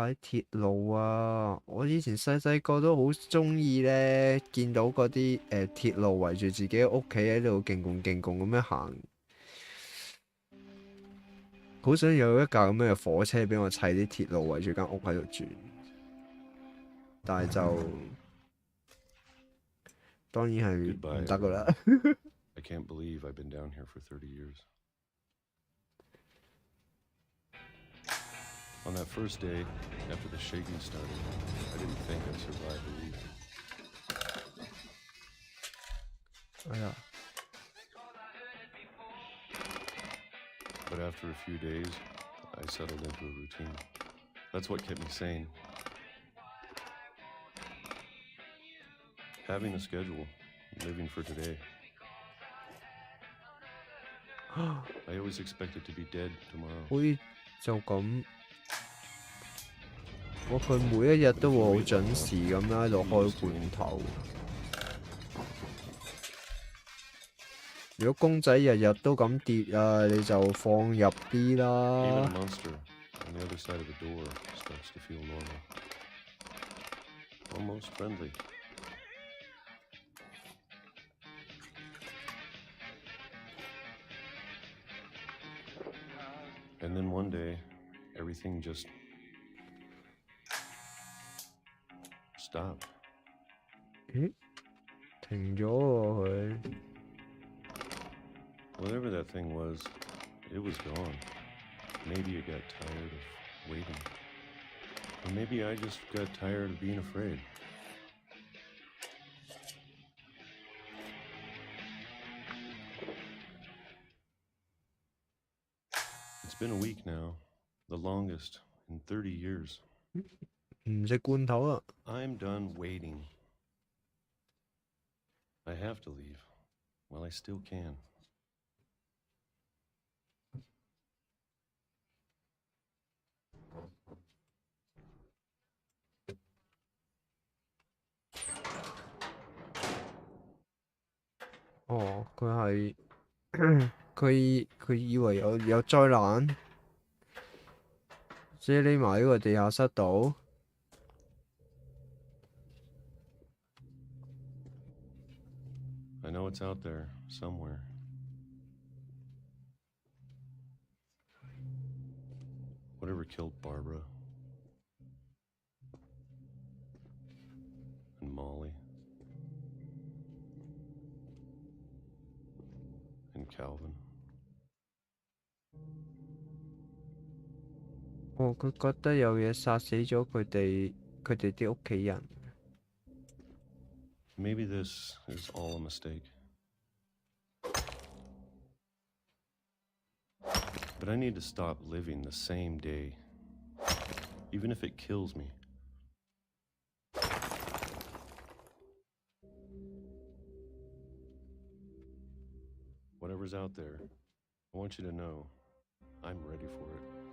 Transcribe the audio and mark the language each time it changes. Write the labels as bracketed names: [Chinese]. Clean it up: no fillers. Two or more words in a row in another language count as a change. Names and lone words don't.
[Cantonese] 鐵路啊，我以前細個都好中意咧，見到嗰啲鐵路圍住自己屋企喺度勁共咁樣行，好想有一架咁樣嘅火車俾我砌啲鐵路圍住間屋喺度轉，但係就當然係唔得噶啦。 [English] I can't believe I've been down here for 30 years. On that first day, after the shaking started, I didn't think I'd survive a week. [Cantonese] 哎呀！ [English] But after a few days, I settled into a routine. That's what kept me sane. Having a schedule, living for today. I always expected to be dead tomorrow. [Cantonese] 好似就咁。佢每一日都會好準時咁樣喺度開罐頭。如果公仔日日都咁跌啊，你就放入啲啦。 [English] Even a monster on the other side of the door starts to feel normal. Almost friendly. And then one day, everything just stopped. [Cantonese] 咦？停咗喎佢。 [English] Whatever that thing was, it was gone. Maybe it got tired of waiting. Or maybe I just got tired of being afraid. It's been a week now, the longest in 30 years. [Cantonese] 唔食罐頭啊！ [English] I'm done waiting. I have to leave while I still can. [Cantonese] 哦，佢係佢以為有災難，所以匿埋喺個地下室度。 [English] I know it's out there somewhere. Whatever killed Barbara and Molly and Calvin. [Cantonese] 哦，佢覺得有嘢殺死咗佢哋啲屋企人。 [English] Maybe this is all a mistake. But I need to stop living the same day, even if it kills me. Whatever's out there, I want you to know I'm ready for it.